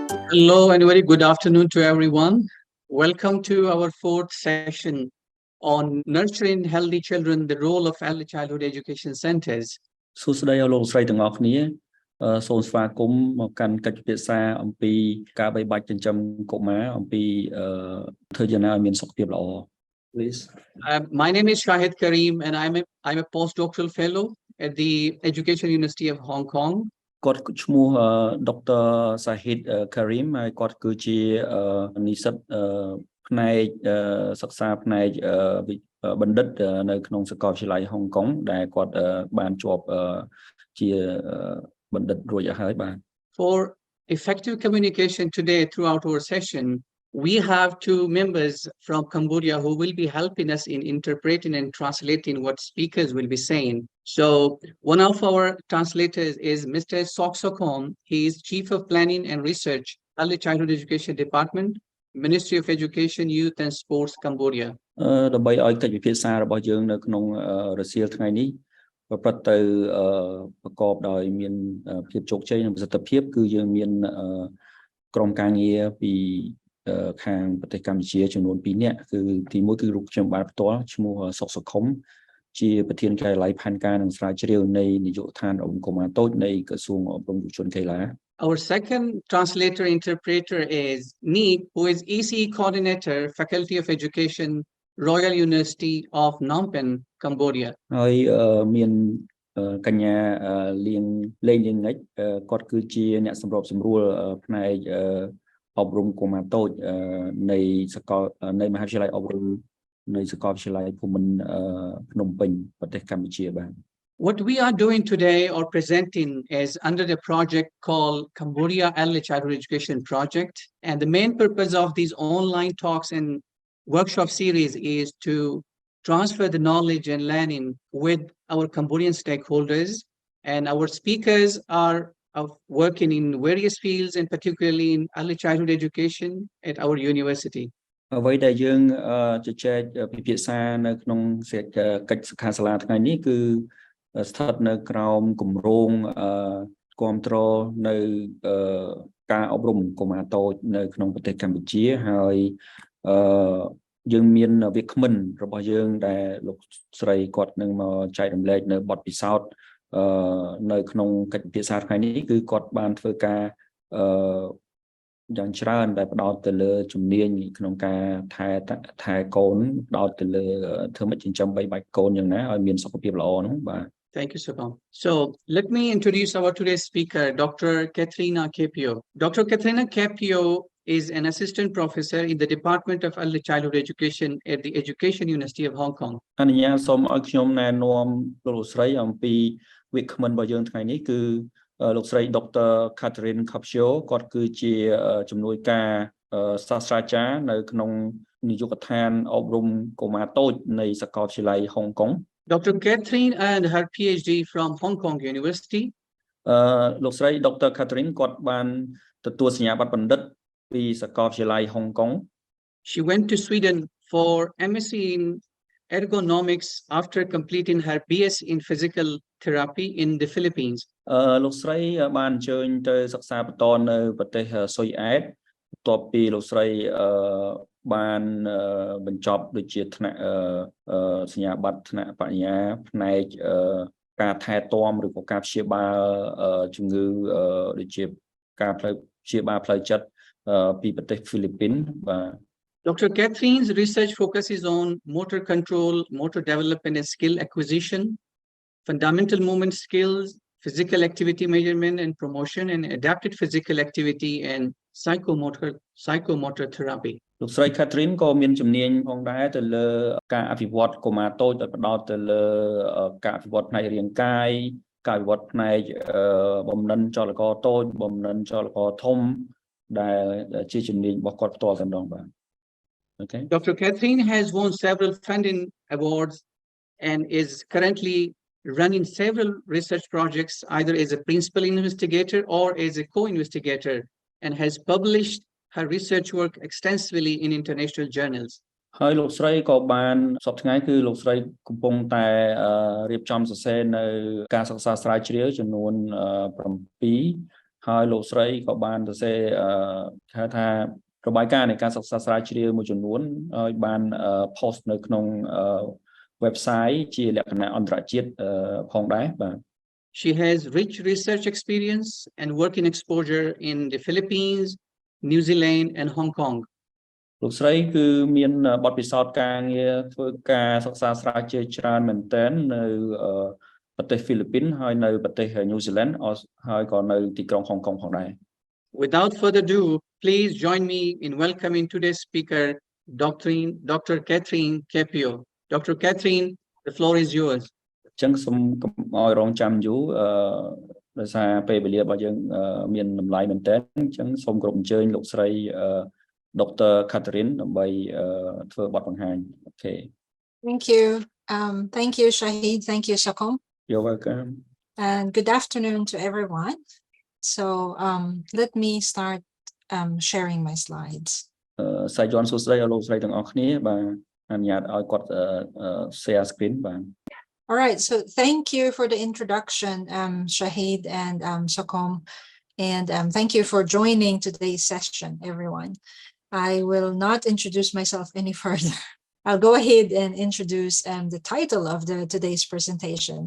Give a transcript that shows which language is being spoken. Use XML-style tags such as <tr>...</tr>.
<en>Hello and very good afternoon to everyone. Welcome to our fourth session on nurturing healthy children, the role of early childhood education centers.</en> <km>សួស្តីលោកស្រីទាំងអស់គ្នាសូមស្វាគមន៍មកកាន់កិច្ចពិភាក្សាអំពីការបីបាច់ចិញ្ចឹមកុមារអំពីធ្វើយ៉ាងណាឲ្យមានសុខភាពល្អ</km> <en>Please. My name is Shahid Karim and I'm a postdoctoral fellow at the Education University of Hong Kong.</en> <km>គាត់ឈ្មោះ Dr. Shahid Karim ហើយគាត់គឺជានិស្សិតផ្នែកសិក្សាផ្នែកបណ្ឌិតនៅក្នុងសាកលវិទ្យាល័យហុងកុងដែលគាត់បានជាប់ជាបណ្ឌិតរួចហើយបាទ</km> <en>For effective communication today throughout our session, we have two members from Cambodia who will be helping us in interpreting and translating what speakers will be saying. So one of our translators is Mr. Soksokom. He is Chief of Planning and Research, Early Childhood Education Department, Ministry of Education, Youth and Sports, Cambodia.</en> <km>ដើម្បីឲ្យកិច្ចពិភាក្សារបស់យើងនៅក្នុងរសៀលថ្ងៃនេះប្រព្រឹត្តទៅប្រកបដោយមានភាពជោគជ័យនិងប្រសិទ្ធភាពគឺយើងមានក្រុមការងារពីខាងប្រទេសកម្ពុជាចំនួន2នាក់គឺទីមួយគឺរូបខ្ញុំបាទផ្ទាល់ឈ្មោះសុកសុខុមជាប្រធានការិយាល័យផែនការនិងស្រាវជ្រាវនៃនាយកដ្ឋានអប់រំកុមារតូចនៃក្រសួងអប់រំយុវជនកីឡា</km> <en>Our second translator interpreter is Neek, who is ECE coordinator, Faculty of Education, Royal University of Phnom Penh, Cambodia.</en> <km>ហើយមានកញ្ញាលេងងិចគាត់គឺជាអ្នកសម្របសម្រួលផ្នែកអប់រំកុមារតូចនៃសាកលនៃមហាវិទ្យាល័យអប់រំនៃសាកលវិទ្យាល័យភូមិន្ទភ្នំពេញប្រទេសកម្ពុជាបាទ</km> <en>What we are doing today or presenting is under the project called Cambodia Early Childhood Education Project. And the main purpose of these online talks and workshop series is to transfer the knowledge and learning with our Cambodian stakeholders. And our speakers are working in various fields and particularly in early childhood education at our university.</en> <km>អ្វីដែលយើងជជែកពិភាក្សានៅក្នុងកិច្ចសិក្ខាសាលាថ្ងៃនេះគឺស្ថិតនៅក្រោមគម្រោងគ្រប់គ្រងនៅការអប់រំកុមារតូចនៅក្នុងប្រទេសកម្ពុជាហើយយើងមានវាគ្មិនរបស់យើងដែលលោកស្រីគាត់នឹងមកចែករំលែកនៅបទពិសោធន៍នៅក្នុងកិច្ចពិភាក្សាថ្ងៃនេះគឺគាត់បានធ្វើការ យ៉ាងច្រើនដែលផ្ដោតទៅលើជំនាញក្នុងការថែកូនផ្ដោតទៅលើធ្វើម៉េចចិញ្ចឹមបីបាច់កូនយ៉ាងណាឲ្យមានសុខភាពល្អនោះបាទ</km> <en>Thank you, Sukam. So let me introduce our today's speaker, Dr. Katrina Capio. Dr. Katrina Capio is an assistant professor in the Department of Early Childhood Education at the Education University of Hong Kong.</en> <km>អនុញ្ញាតសូមឲ្យខ្ញុំណែនាំលោកស្រីអំពីវិក្កាមិនរបស់យើងថ្ងៃនេះគឺលោកស្រី Dr. Catherine Capio គាត់គឺជាជំនួយការសាស្ត្រាចារ្យនៅក្នុងនាយកដ្ឋានអប់រំកុមារតូចនៃសាកលវិទ្យាល័យហុងកុង</km> <en>Dr. Catherine earned her PhD from Hong Kong University.</en> <km>លោកស្រី Dr. Catherine គាត់បានទទួលសញ្ញាបត្របណ្ឌិតពីសាកលវិទ្យាល័យហុងកុង</km> <en>She went to Sweden for MSc in ergonomics after completing her BS in physical therapy in the Philippines.</en> <km>លោកស្រីបានអញ្ជើញទៅសិក្សាបន្តនៅប្រទេសស៊ុយអែតបន្ទាប់ពីលោកស្រីបានបញ្ចប់ដូចជាថ្នាក់សញ្ញាបត្រថ្នាក់បញ្ញាផ្នែកការថែទាំឬក៏ការព្យាបាលជំងឺដូចជាការព្យាបាលផ្លូវចិត្តពីប្រទេសហ្វីលីពីនបាទ</km> <en>Dr. Catherine's research focuses on motor control, motor development and skill acquisition, fundamental movement skills, physical activity measurement and promotion, and adapted physical activity and psychomotor therapy.</en> <km>លោកស្រី Catherine ក៏មានជំនាញផងដែរទៅលើការអភិវឌ្ឍកុមារតូចដោយផ្ដោតទៅលើការអភិវឌ្ឍផ្នែករាងកាយការអភិវឌ្ឍផ្នែកបំណិនចលករតូចបំណិនចលករធំដែលជាជំនាញរបស់គាត់ផ្ទាល់តែម្ដងបាទ</km> <en>Okay. Dr. Catherine has won several funding awards and is currently running several research projects either as a principal investigator or as a co-investigator and has published her research work extensively in international journals.</en> <km>ហើយលោកស្រីក៏បានសប្តាហ៍ថ្ងៃគឺលោកស្រីកំពុងតែរៀបចំសរសេរនៅការសិក្សាស្រាវជ្រាវចំនួន7 ហើយលោកស្រីក៏បានទៅសេថារបាយការណ៍នៃការសិក្សាស្រាវជ្រាវមួយចំនួនឲ្យបាន post នៅក្នុង website ជាលក្ខណៈអន្តរជាតិផងដែរបាទ</km> <en>She has rich research experience and working exposure in the Philippines, New Zealand, and Hong Kong.</en> <km>លោកស្រីគឺមានបទពិសោធន៍ការងារធ្វើការសិក្សាស្រាវជ្រាវច្រើនមែនទែននៅប្រទេសហ្វីលីពីនហើយនៅប្រទេសញូហ្សេឡង់ហើយក៏នៅទីក្រុងហុងកុងផងដែរ</km> <en>Without further ado, please join me in welcoming today's speaker, Dr. Catherine Capio. Dr. Catherine, the floor is yours.</en> <km>ចឹងសូមឲ្យរងចាំយូរដោយសារពេលវេលារបស់យើងមានតម្លៃមែនទែនអញ្ចឹងសូមគោរពអញ្ជើញលោកស្រី Dr. Catherine ដើម្បីធ្វើបទបង្ហាញ</km> <en>Okay. Thank you. Thank you, Shahid. Thank you, Sakom. You're welcome. And good afternoon to everyone. So let me start sharing my slides.</en> <km>សាយ័នសួស្តីដល់លោកស្រីទាំងអស់គ្នាបាទអនុញ្ញាតឲ្យគាត់ share screen បាទ</km> <en>All right, so thank you for the introduction, Shahid and Sakom, and thank you for joining today's session, everyone. I will not introduce myself any further. I'll go ahead and introduce the title of today's presentation.</en>